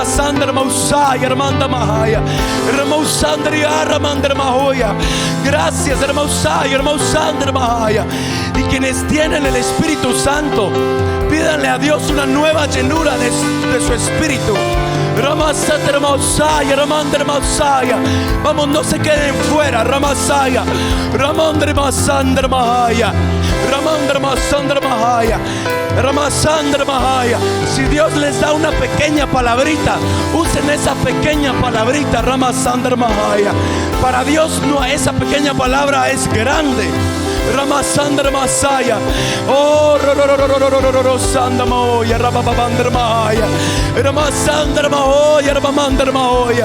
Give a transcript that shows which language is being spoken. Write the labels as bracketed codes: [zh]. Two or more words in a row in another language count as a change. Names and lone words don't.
[es] Gracias, y quienes tienen el Espíritu Santo, pídanle a Dios una nueva llenura de su Espíritu. Ramasandra Mausaya, Ramandra Mausaya. Vamos, no se queden fuera. Ramasaya, Ramandra Masandra Mahaya, Ramandra Masandra Mahaya, Ramasandra Mahaya. Si Dios les da una pequeña palabrita, usen esa pequeña palabrita. Ramasandra Mahaya. Para Dios no, esa pequeña palabra es grande. Ramasandra Masaya. Oh, Sandra Mahoya, Rababandra Mahaya, Ramasandra Mahoya, Rabamandra Mahoya.